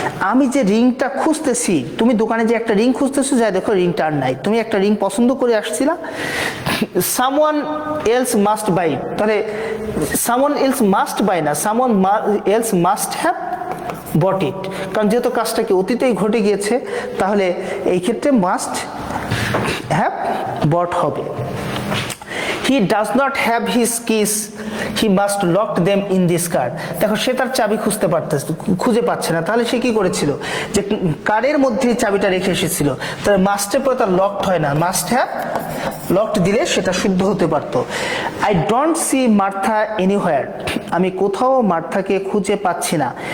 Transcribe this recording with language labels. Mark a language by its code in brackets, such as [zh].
[bn] আমি যে রিংটা খুঁজতেছি, তুমি দোকানে যে একটা রিং খুঁজতেছো, যাই দেখো রিংটা আর নাই, তুমি একটা রিং পছন্দ করে আসছিলা, [en] Someone else must buy. [bn] তাহলে [en] someone else must buy [bn] না, [en] someone else must have bought it, [bn] কারণ যেহেতু কাজটা কি অতীতেই ঘটে গিয়েছে, তাহলে এই ক্ষেত্রে মাস্ট হ্যাভ বট হবে। [en] He does not have his keys, he must lock them in this car. [bn] দেখো সে তার চাবি খুঁজে পাচ্ছে না, তাহলে সে কি করেছিল, যে কারের মধ্যে চাবিটা রেখে এসেছিল। তাহলে মাস্টের পরে তার লকড হয় না, মাস্ট হ্যাভ লকড দিলে সেটা শুদ্ধ হতে পারত। [en] I don't see Martha anywhere, [bn] আমি কোথাও মার্থাকে খুঁজে পাচ্ছি না।